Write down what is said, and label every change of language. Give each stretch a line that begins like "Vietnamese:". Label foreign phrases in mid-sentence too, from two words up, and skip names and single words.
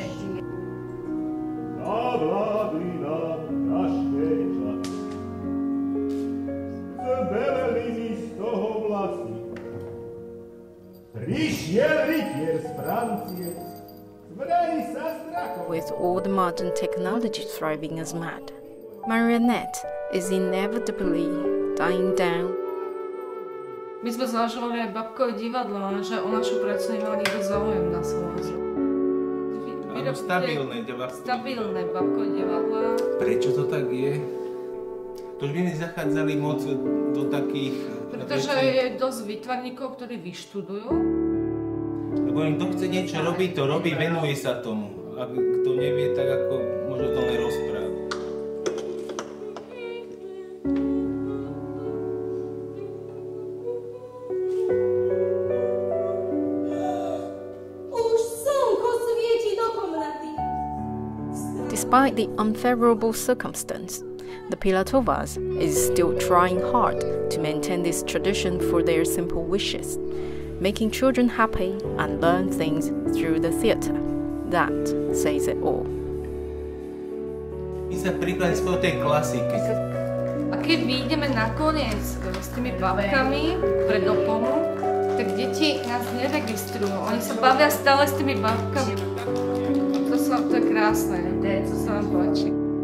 Slovak: Zavládli nám ťažké časy. Zbeleli mi z toho vlasy. Prišiel rytier z Francie. Zvrali sa strachom.
English: With all the modern technology thriving as mad, marionette is inevitably dying down.
Slovak: My sme zvažovali aj bábkové divadlo, že o našu prácu nemal nikto záujem na Slovensku. Stabilné bábkové divadlá. Prečo to tak je? To už by mi zachádzali moc do takých... Pretože je dosť výtvarníkov, ktorí vyštudujú. Lebo im kto chce niečo robiť, to robí, venuje sa tomu. A kto nevie, tak ako možno to len rozpráva.
English: Despite the unfavorable circumstance, the Pilatovas is still trying hard to maintain this tradition for their simple wishes, making children happy and learn things through the theatre. That says it all.
Slovak: My sa prikladíme z tej klasiky. A keď vyjdeme nakoniec s tými bábkami pred oponou, tak deti nás neregistrujú. Oni sa bavia stále s tými bábkami. To je krásne, to sa vám páči.